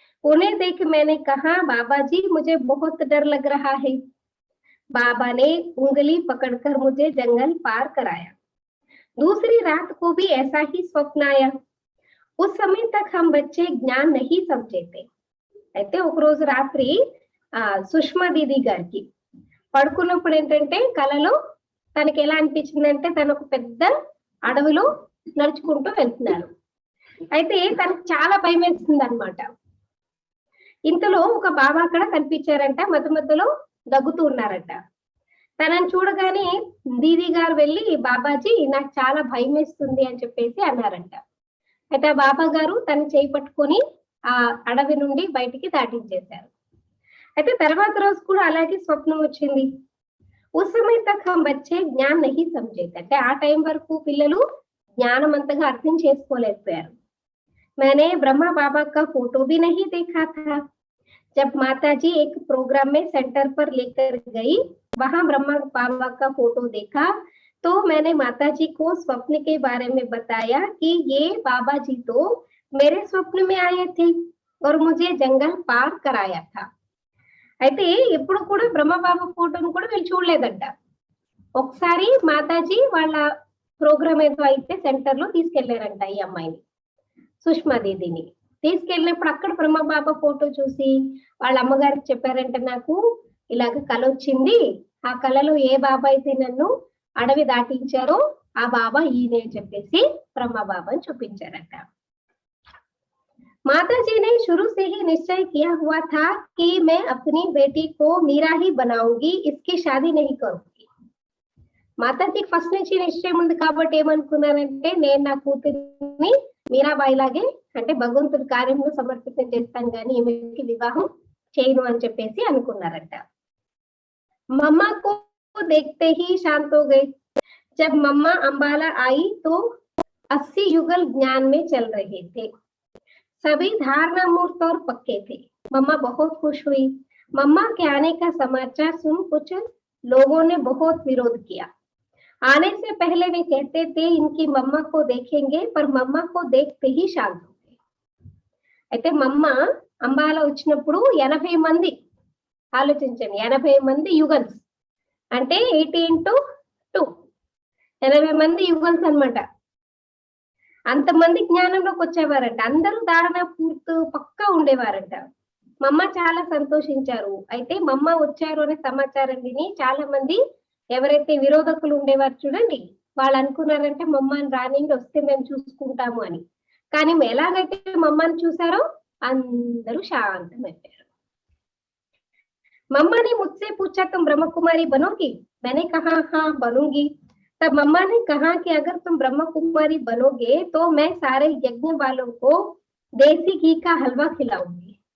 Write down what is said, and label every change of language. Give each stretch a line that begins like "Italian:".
Hindi: उन्हें देख मैंने कहा बाबा जी मुझे बहुत डर लग रहा है. बाबा ने उंगली पकड़कर मुझे जंगल पार कराया. दूसरी रात को भी ऐसा ही स्वप्न आया. उस समय तक हम बच्चे ज्ञान नहीं समझे थे.
Telugu: అయితే ఒక రోజు రాత్రి సుష్మా దీది గారికి పడుకున్నప్పుడు ఏంటంటే కలలో తనకి ఎలా అనిపించిందంటే తను ఒక పెద్ద అడవిలో నడుచుకుంటూ వెళ్తున్నారు. అయితే తనకు చాలా భయం వేస్తుంది అనమాట. ఇంతలో ఒక బాబా అక్కడ కనిపించారంట. మధ్య మధ్యలో దగ్గుతూ ఉన్నారంట. తనని చూడగానే దీది గారు వెళ్ళి బాబాజీ నాకు చాలా భయం వేస్తుంది అని చెప్పేసి అన్నారంట. అయితే ఆ బాబా గారు తన చేయి పట్టుకొని ఆ అడవి నుండి బయటికి దాటించేశారు. అయితే తర్వాత రోజు కూడా అలాగే స్వప్నం వచ్చింది.
Hindi: ఉస్ సమయ తక్ హమ్ బచ్చే జ్ఞాన్ నహీ సమझे.
Telugu: అంటే ఆ టైం వరకు పిల్లలు జ్ఞానం అంతగా అర్థం చేసుకోలేకపోయారు.
Hindi: मैंने ब्रह्मा बाबा का फोटो भी नहीं देखा था. जब माताजी एक प्रोग्राम में सेंटर पर लेकर गई वहां ब्रह्मा बाबा का फोटो देखा तो मैंने माताजी को स्वप्न के बारे में बताया कि ये बाबा जी तो मेरे स्वप्न में आए थे और मुझे जंगल पार कराया था.
Telugu: అయితే ఎప్పుడు కూడా బ్రహ్మబాబా ఫోటోను కూడా వీళ్ళు చూడలేదంట. ఒకసారి మాతాజీ వాళ్ళ ప్రోగ్రామ్ ఏదో అయితే సెంటర్ లో తీసుకెళ్లారంట ఈ అమ్మాయిని సుష్మా దీదిని. తీసుకెళ్ళినప్పుడు అక్కడ బ్రహ్మబాబా ఫోటో చూసి వాళ్ళ అమ్మగారికి చెప్పారంట నాకు ఇలాగ కల వచ్చింది. ఆ కలలో ఏ బాబా అయితే నన్ను అడవి దాటించారో ఆ బాబా ఈయనే చెప్పేసి బ్రహ్మ బాబాని చూపించారట.
Hindi: माताजी ने शुरू से ही निश्चय किया हुआ था कि मैं अपनी बेटी को मीरा ही बनाऊंगी इसकी शादी नहीं करूंगी.
Telugu: మాతాజీకి ఫస్ట్ నుంచి నిశ్చయం ఉంది కాబట్టి ఏమనుకున్నారంటే నేను నా కూతురిని మీరాబాయి లాగే అంటే భగవంతుడి కార్యంలో సమర్పితం చేస్తాను కానీ ఈమెకి వివాహం చేయను అని చెప్పేసి అనుకున్నారట.
Hindi: మమ్మా को देखते ही शांत हो गए. जब मम्मा अंबाला आई तो 80 युगल ज्ञान में चल रहे थे. सभी धारणा मूर्त और पक्के थे. मम्मा बहुत खुश हुई. मम्मा के आने का समाचार सुन कुछ लोगों ने बहुत विरोध किया. आने से पहले वे कहते थे इनकी मम्मा को देखेंगे पर मम्मा को देखते ही शांत हो गए.
Telugu: అయితే మమ్మ అంబాల వచ్చినప్పుడు 80 మంది ఆలోచించండి 80 మంది యుగల్స్ అంటే 80 into 2 80 మంది యుగల్స్ అన్నమాట. అంతమంది జ్ఞానంలోకి వచ్చేవారంట. అందరూ ధారణ పూర్తి పక్కా ఉండేవారంట. మమ్మ చాలా సంతోషించారు. అయితే మమ్మ వచ్చారు అనే సమాచారం విని చాలా మంది ఎవరైతే విరోధకులు ఉండేవారు చూడండి, వాళ్ళు అనుకున్నారంటే మమ్మని రానిండి వస్తే మేము చూసుకుంటాము అని. కానీ ఎలాగైతే మమ్మని చూసారో అందరూ శాంతమైపోయారు.
Hindi: मम्मा ने मुझसे पूछा तुम ब्रह्म कुमारी बनोगी? मैंने कहा हाँ बनूंगी। तब मम्मा ने कहा कि अगर तुम ब्रह्म कुमारी बनोगे तो मैं सारे यज्ञ वालों को देसी घी का हलवा खिलाऊंगी।